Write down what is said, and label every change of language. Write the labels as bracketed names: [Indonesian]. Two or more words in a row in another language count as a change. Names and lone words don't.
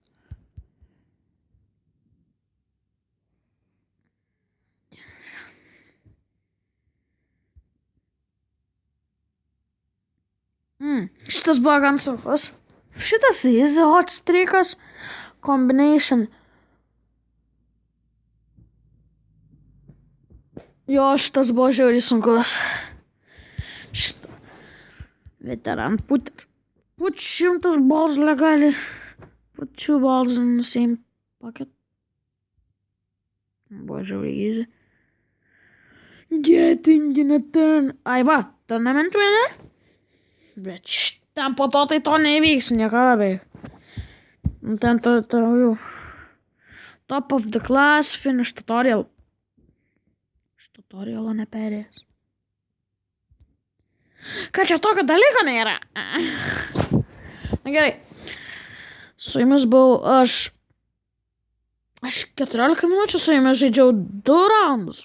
[Lithuanian] Šitas buvo gan sunkus. Šitas [English] easy hot [Lithuanian] streakas. [English] Combination. [Lithuanian] Jo, šitas buvo žiauriai sunkus. Šitą. [English] Veteran puter. Put 100 balls legally. Put 2 balls in the same pocket. [Lithuanian] Buvo žiauriai easy. [English] Getting in a turn. [Lithuanian] Ai va, [English] tournament winner. [Lithuanian] Bet ten po to tai to neįvyks niekada beveik. Ten jau. [English] Top of the class, finish tutorial. [Lithuanian] Tutorialo neperėjęs. Ką čia tokio dalyko nėra? Na gerai. Su jumis buvau aš 14 minučių su jumis žaidžiau 2 raundus.